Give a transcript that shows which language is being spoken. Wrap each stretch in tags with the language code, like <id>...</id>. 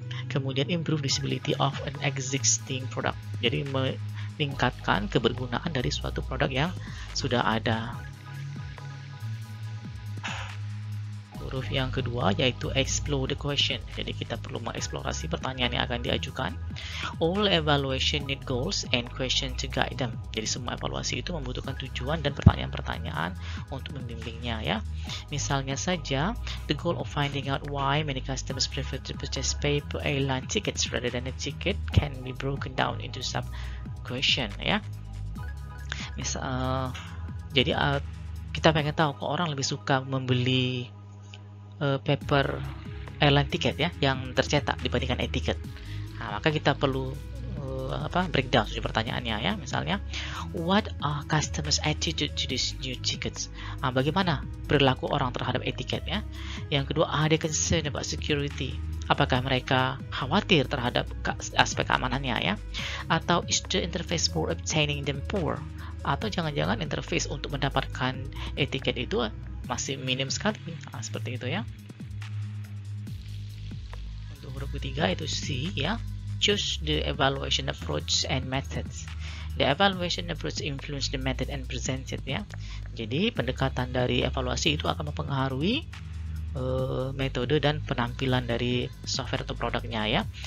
<en>Kemudian improve usability of an existing product.</en> <id>Jadi meningkatkan kebergunaan dari suatu produk yang sudah ada. Huruf yang kedua yaitu</id> <en>explore the question.</en> <id>Jadi kita perlu mengeksplorasi pertanyaan yang akan diajukan.</id> <en>All evaluation need goals and question to guide them.</en> <id>Jadi semua evaluasi itu membutuhkan tujuan dan pertanyaan-pertanyaan untuk membimbingnya ya. Misalnya saja,</id> <en>the goal of finding out why many customers prefer to purchase paper airline tickets rather than a ticket can be broken down into sub question ya.</en> <id>Jadi kita pengen tahu kok orang lebih suka membeli</id> <en>paper airline ticket</en> <id>ya yang tercetak dibandingkan e-ticket. Nah, maka kita perlu breakdown pertanyaannya ya. Misalnya,</id> <en>what are customers' attitude to these new tickets?</en> <id>Bagaimana perilaku orang terhadap e-ticket ya. Yang kedua,</id> <en>are they concerned about security?</en> <id>Apakah mereka khawatir terhadap aspek keamanannya ya? Atau</id> <en>is the interface for obtaining them poor?</en> <id>Atau jangan-jangan interface untuk mendapatkan e-ticket itu masih minim sekali. Nah, seperti itu ya. Untuk huruf ketiga itu C ya.</id> <en>Choose the evaluation approach and methods. The evaluation approach influence the method and presented ya.</en> <id>Jadi pendekatan dari evaluasi itu akan mempengaruhi metode dan penampilan dari software atau produknya ya.</id>